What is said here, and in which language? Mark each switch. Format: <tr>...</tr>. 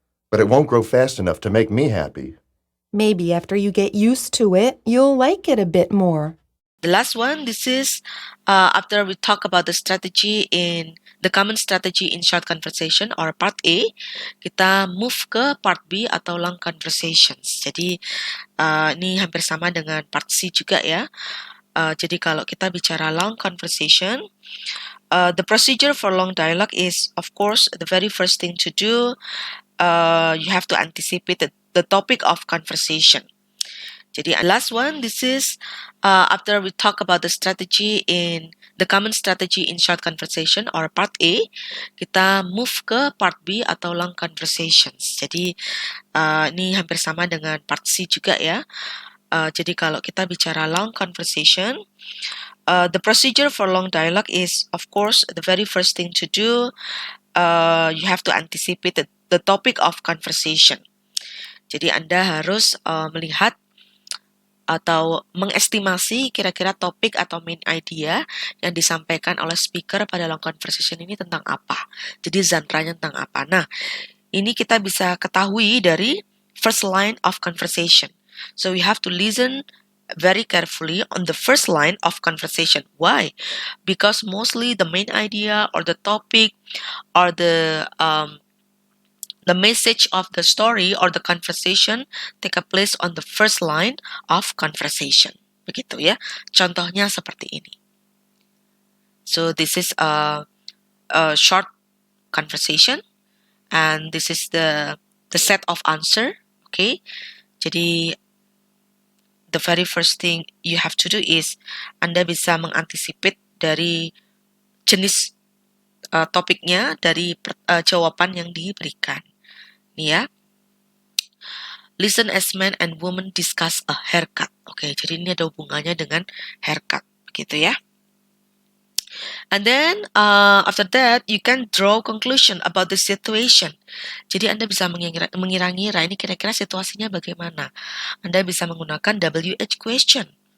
<en>But it won't grow fast enough to make me happy. Maybe after you get used to it, you'll like it a bit more. The last one, this is after we talk about the common strategy in short conversation or part A,</en> <id>kita move ke part B atau</id> <en>long conversations.</en> <id>Jadi ini hampir sama dengan part C juga ya. Jadi kalau kita bicara</id> <en>long conversation, the procedure for long dialogue is, of course, the very first thing to do, you have to anticipate the topic of conversation. Jadi last one, this is after we talk about the strategy in the common strategy in short conversation or part A,</en> <id>kita move ke part B atau</id> <en>long conversations.</en> <id>Jadi ini hampir sama dengan part C juga ya. Jadi kalau kita bicara</id> <en>long conversation, the procedure for long dialogue is, of course, the very first thing to do, you have to anticipate the topic of conversation.</en> <id>Jadi Anda harus melihat atau mengestimasi kira-kira topik atau main idea yang disampaikan oleh speaker pada long conversation ini tentang apa. Jadi genre-nya tentang apa. Nah, ini kita bisa ketahui dari first line of conversation.</id> <en>So we have to listen very carefully on the first line of conversation. Why? Because mostly the main idea or the topic or the message of the story or the conversation take a place on the first line of conversation.</en> <id>Begitu ya. Contohnya seperti ini.</id> <en>So this is a short conversation and this is the set of answer. Okay.</en> <id>Jadi</id> <en>the very first thing you have to do is</en> <id>Anda bisa mengantisipate dari jenis topiknya dari jawaban yang diberikan. Nih ya.</id> <en>Listen as men and women discuss a haircut.</en> <id>Oke, jadi ini ada hubungannya dengan haircut, gitu ya.</id> <en>And then after that you can draw conclusion about the situation.</en> <id>Jadi Anda bisa mengira-ngira ini kira-kira situasinya bagaimana. Anda bisa menggunakan WH question.</id>